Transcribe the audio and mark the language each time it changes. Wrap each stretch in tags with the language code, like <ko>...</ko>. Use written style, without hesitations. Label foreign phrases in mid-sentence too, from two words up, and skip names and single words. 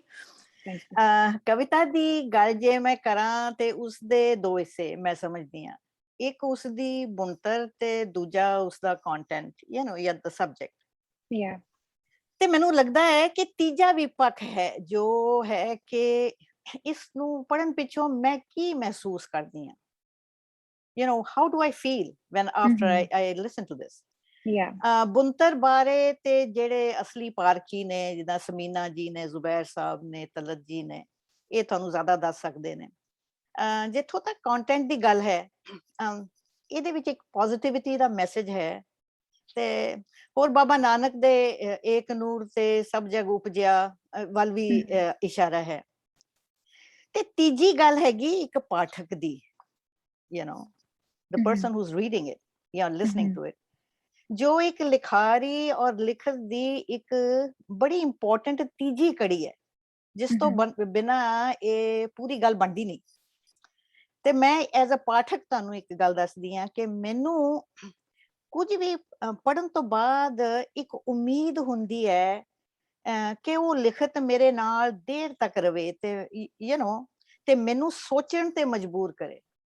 <pa>ਕਵਿਤਾ ਦੀ ਗੱਲ ਜੇ ਮੈਂ ਕਰਾਂ ਤੇ ਉਸਦੇ 2 ਹਿੱਸੇ ਮੈਂ ਸਮਝਦੀ ਹਾਂ। ਇੱਕ ਉਸਦੀ ਬੁਣਤਰ ਤੇ ਦੂਜਾ ਉਸਦਾ ਕੰਟੈਂਟ, ਜਾਂ ਦਾ ਸਬਜੈਕਟ। ਤੇ ਮੈਨੂੰ ਲੱਗਦਾ ਹੈ ਕਿ ਤੀਜਾ ਵੀ ਪੱਖ ਹੈ ਜੋ ਹੈ ਕਿ ਇਸ ਨੂੰ ਪੜਨ ਪਿੱਛੋਂ ਮੈਂ ਕੀ ਮਹਿਸੂਸ ਕਰਦੀ ਹਾਂ,</pa> <en>how do I feel when after I listen to this? Yeah.</en> <pa>ਬੁੰਤਰ ਬਾਰੇ ਤੇ ਜਿਹੜੇ ਅਸਲੀ ਪਾਰਖੀ ਨੇ ਜਿੱਦਾਂ ਸਮੀਨਾ ਜੀ ਨੇ, ਜ਼ੁਬੈਰ ਸਾਹਿਬ ਨੇ, ਤਲਤ ਜੀ ਨੇ, ਇਹ ਤੁਹਾਨੂੰ ਜ਼ਿਆਦਾ ਦੱਸ ਸਕਦੇ ਨੇ। ਜਿੱਥੋਂ ਤੱਕ ਕੰਟੈਂਟ ਦੀ ਗੱਲ ਹੈ, ਇਹਦੇ ਵਿੱਚ ਇੱਕ ਪੋਜ਼ਿਟਿਵਿਟੀ ਦਾ ਮੈਸੇਜ ਹੈ, ਤੇ ਹੋਰ ਬਾਬਾ ਨਾਨਕ ਦੇ ਏਕ ਨੂਰ ਤੇ ਸਭ ਜਗ ਉਪਜਿਆ ਵੱਲ ਵੀ ਇਸ਼ਾਰਾ ਹੈ। ਤੇ ਤੀਜੀ ਗੱਲ ਹੈਗੀ ਇੱਕ ਪਾਠਕ ਦੀ,</pa> <en>the person who's reading it, listening to it,</en> <pa>ਜੋ ਇੱਕ ਲਿਖਾਰੀ ਔਰ ਲਿਖਤ ਦੀ ਇੱਕ ਬੜੀ ਇੰਪੋਰਟੈਂਟ ਤੀਜੀ ਕੜੀ ਹੈ, ਜਿਸ ਤੋਂ ਬਿਨਾਂ ਇਹ ਪੂਰੀ ਗੱਲ ਬਣਦੀ ਨਹੀਂ। ਤੇ ਮੈਂ</pa> <en>as a</en> <pa>ਪਾਠਕ ਤੁਹਾਨੂੰ ਇੱਕ ਗੱਲ ਦੱਸਦੀ ਹਾਂ ਕਿ ਮੈਨੂੰ ਕੁਝ ਵੀ ਪੜ੍ਹਨ ਤੋਂ ਬਾਅਦ ਇੱਕ ਉਮੀਦ ਹੁੰਦੀ ਹੈ ਕਿ ਉਹ ਲਿਖਤ ਮੇਰੇ ਨਾਲ ਦੇਰ ਤੱਕ ਰਵੇ ਤੇ ਤੇ ਮੈਨੂੰ ਸੋਚਣ ਤੇ ਮਜਬੂਰ ਕਰੇ।</pa>